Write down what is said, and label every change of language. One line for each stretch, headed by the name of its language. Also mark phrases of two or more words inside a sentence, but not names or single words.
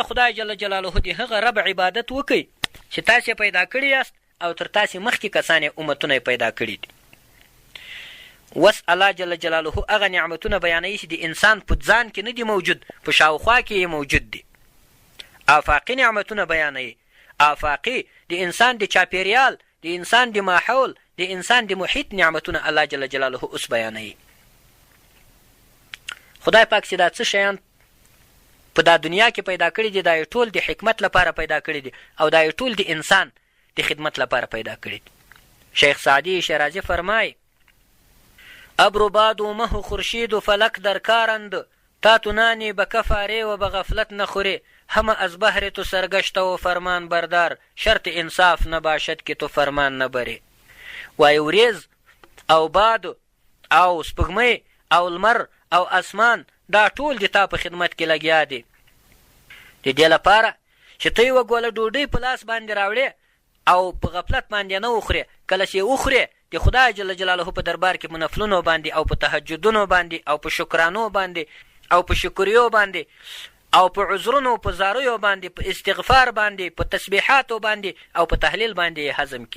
Pashto: خدای جل جلاله د هغه رب عبادت وکئ چې تاسې پیدا کړي یاست او تر تاسې مخکې کسان یې امتونه یې پیدا کړي دي اوس الله جل جلاله هغه نعمتونه بیانوي چې د انسان په ځان کې نه دي موجود په شاوخوا کې یې موجود دي آفاقي نعمتونه بیانوي آفاقي د انسان د چاپیریال د انسان د ماحول د انسان د محیط نعمتونه الله جل جلاله اوس بیانوي خدای پاک چې دا څه شیان په دا دنیا کې پیدا کړي دي دا یې ټول د حکمت لپاره پیدا کړي دي او دا یې ټول د انسان د خدمت لپاره پیدا کړي دي شیخ سعدی شیرازی فرمای
Persian: ابرو باد و مه و خورشید و فلک در کارند تا تو نانی به کفاره و به غفلت نخوری، همه از بهر تو سرگشته و فرمان بردار، شرط انصاف نباشد که تو فرمان نبری.
Pashto: وای وریز او باد او سپوږمۍ او لمر او اسمان دا ټول د تا په خدمت کې لګیا دي، د دې لپاره چې ته یوه ګوله ډوډۍ په لاس باندې راوړې او په غفلت باندې نه وخورې. کله چې وخورې د خدای جل جلاله په دربار کې په نفلونو باندې او په تهجدونو باندې او په شکرانو باندې او په شکریو باندې او په عذرونو په زاریو باندې په استغفار باندې په تسبیحاتو باندې او په تحلیل باندې هضم کې.